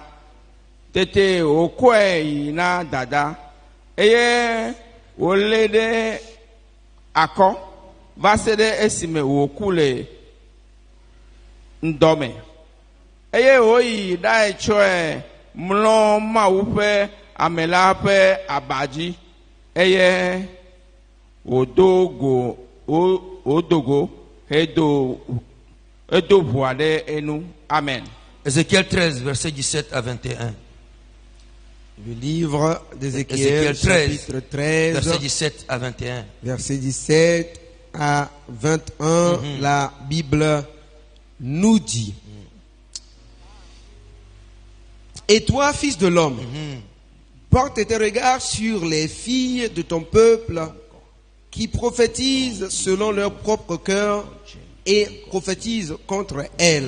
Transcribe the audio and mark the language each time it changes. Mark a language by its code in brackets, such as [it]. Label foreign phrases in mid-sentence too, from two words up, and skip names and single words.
[ee] Tete o kwei na dada eye o lede akọ va se ɖe esime wòku le ŋdɔme eye wòyi ɖa etsɔe mlɔ Mawu ƒe ame la ƒe abadzi eye wòdo go edo ʋua ɖe enu. Amen. [fr] Ézéchiel 13 verset 17 à 21. Le livre d'Ézéchiel chapitre 13 verset 17 à 21. Verset 17 à 21, la Bible nous dit: et toi, fils de l'homme, porte tes regards sur les filles de ton peuple qui prophétisent selon leur propre cœur et prophétisent contre elles.